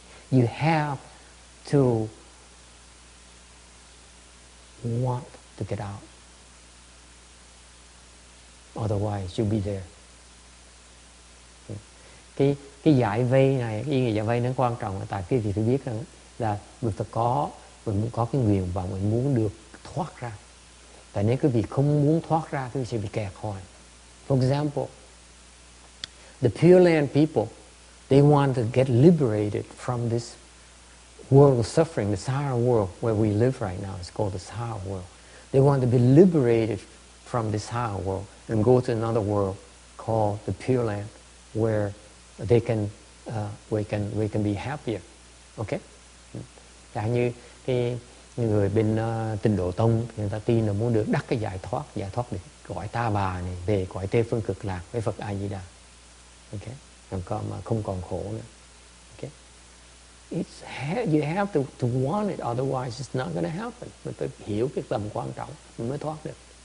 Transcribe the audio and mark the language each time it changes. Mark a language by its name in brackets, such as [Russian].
[English] You have to want to get out. Otherwise you'll be there. [Vietnamese] Cái giải vây này, cái ý nghĩa giải vây nó quan trọng là tại cái gì tôi biết là mình muốn có cái nguyện vọng, mình muốn được thoát ra. Tại nếu cái việc không muốn thoát ra thì sẽ bị kẹt hoài. [English] For example, the Pure Land people, they want to get liberated from this world of suffering, the Sahara world where we live right now. It's called the Sahara world. They want to be liberated from this Sahara world and go to another world called the Pure Land, where they can we can be happier. Okay? [Vietnamese] Chẳng như cái người bên Tịnh Độ Tông, người ta tin là muốn được đắc cái giải thoát để cõi Ta Bà này, về cõi Tây Phương Cực Lạc với Phật A Di Đà. Okay? Mà không còn khổ nữa. Okay? [English] You have to want it, otherwise it's not going to happen. [Vietnamese] Mình phải hiểu cái tầm quan trọng mình mới thoát được.